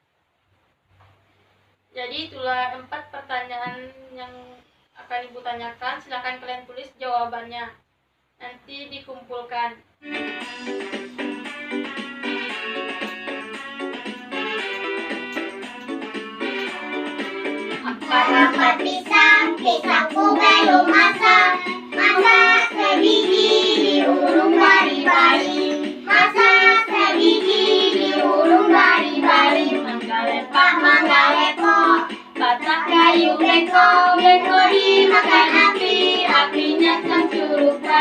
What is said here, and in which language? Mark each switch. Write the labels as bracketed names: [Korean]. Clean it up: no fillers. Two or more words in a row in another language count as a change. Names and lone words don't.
[Indonesian] Jadi itulah 4 pertanyaan yang akan Ibu tanyakan. Silakan kalian tulis jawabannya. Nanti dikumpulkan. [Banjar] Dapat pisang, pisangku belum masak. Masak sebiji diurung bari-bari. Masak sebiji diurung bari-bari. Mangga lepok, batang kayu bengkok. Bengkok dimakan api, apinya cangcurukan.